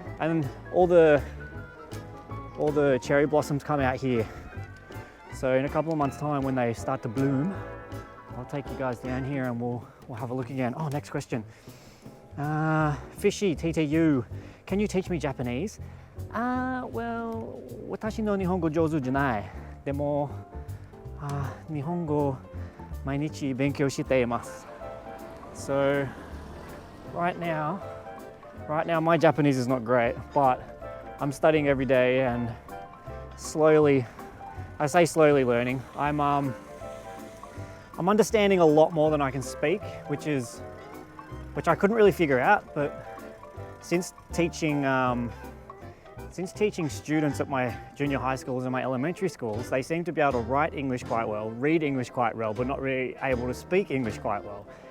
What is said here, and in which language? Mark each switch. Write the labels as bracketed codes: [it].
[en] And all the cherry blossoms come out here. So in a couple of months' time, when they start to bloom, I'll take you guys down here and we'll have a look again. Oh, next question. Fishy TTU, can you teach me Japanese? [ja] Well, 私の日本語上手じゃない。でも、日本語毎日勉強しています。 [en] So right now my Japanese is not great, but I'm studying every day and slowly learning. I'm understanding a lot more than I can speak, which I couldn't really figure out, but since teaching students at my junior high schools and my elementary schools, they seem to be able to write English quite well, read English quite well, but not really able to speak English quite well.